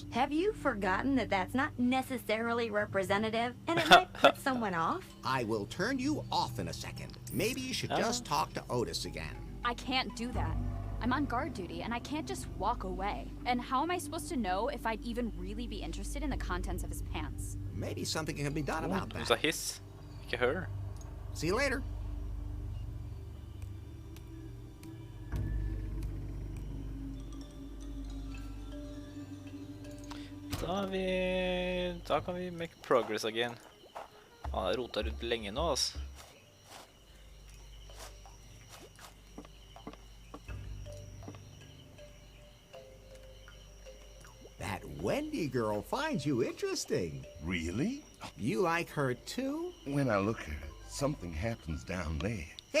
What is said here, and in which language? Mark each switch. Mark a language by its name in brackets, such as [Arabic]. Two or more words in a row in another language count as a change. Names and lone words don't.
[English] Have you forgotten that that's not necessarily representative, and it might put someone off? I will turn you off in a second. Maybe you should just talk to Otis again. I can't do that. I'm on guard duty, and I can't just walk away. And how am I supposed to know if I'd even really be interested in the contents of his pants? Maybe something can be done about [Norwegian] Hun sa [English] that. [Norwegian] hiss, ikke hør. [English] See you later. [Norwegian] Da kan vi [English] make progress again. [Norwegian] Han har rotet rundt lenge nå, altså. [English] That Wendy girl finds you interesting. Really? You like her too? When I look at her, something happens down there.